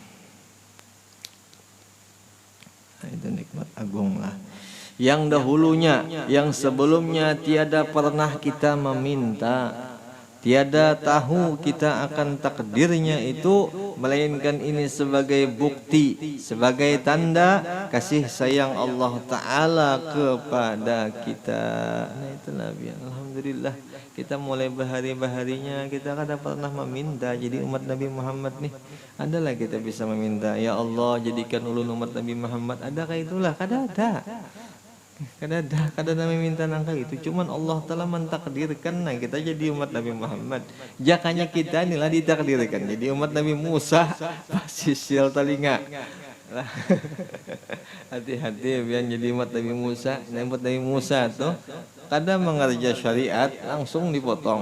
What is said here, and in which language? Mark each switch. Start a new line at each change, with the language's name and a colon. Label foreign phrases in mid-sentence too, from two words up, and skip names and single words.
Indonesian: Nah, itu nikmat agung lah, yang dahulunya, yang sebelumnya tiada pernah kita meminta, tiada tahu kita akan takdirnya itu, melainkan ini sebagai bukti, sebagai tanda kasih sayang Allah Ta'ala kepada kita.
Banjar: Nah itulah biar alhamdulillah kita mulai bahari-baharinya kita kada pernah meminta jadi umat Nabi Muhammad nih.
Indonesian: Adalah kita bisa meminta, ya Allah jadikan ulun umat Nabi Muhammad.
Banjar: Adakah itulah? Kada ada. Kada minta nangka itu, cuman Allah telah mentakdirkan nah kita jadi umat Nabi Muhammad. Jakanya kita inilah ditakdirkan jadi umat Nabi Musa, sisil telinga.
Indonesian: Hati-hati biar jadi umat Nabi Musa. Nah, umat Nabi Musa tuh kadang mengerja syariat langsung dipotong.